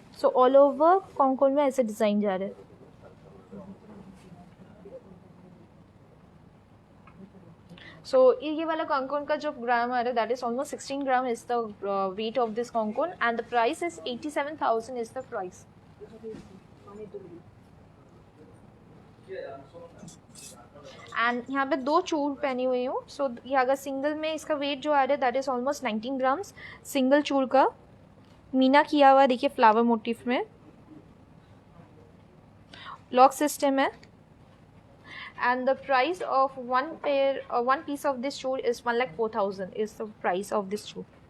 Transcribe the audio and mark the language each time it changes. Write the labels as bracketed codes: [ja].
[hi] So all over concone में ऐसे design जा रहे हैं. [en] So [hi] ये वाला concone का जो ग्राम आ रहा है, [en] that is almost 16 gram is the weight of this concone and the price is 87,000 is the price. [hi] And यहाँ पे 2 चूड़ पहनी हुई हूँ. So ये अगर सिंगल में इसका वेट जो आ रहा है, [en] that is almost 19 grams. [hi] Single चूड़ का मीना किया हुआ है, देखिए फ्लावर मोटिफ में. लॉक सिस्टम है. [en] And the price of one piece of this shoe is 1,04,000 is the price of this shoe.